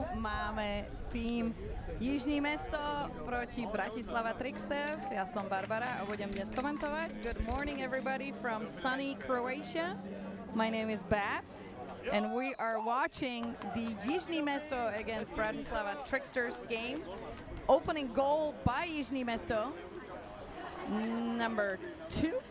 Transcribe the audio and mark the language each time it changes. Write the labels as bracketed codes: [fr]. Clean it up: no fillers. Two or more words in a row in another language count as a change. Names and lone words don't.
[sk] Máme tým Jižní Mesto proti Bratislava Tricksters. Ja som Barbara a budem dnes komentovať. [en] Good morning everybody from sunny Croatia. My name is Babs and we are watching the Jižní Mesto against Bratislava Tricksters game. Opening goal by Jižní Mesto, number 2.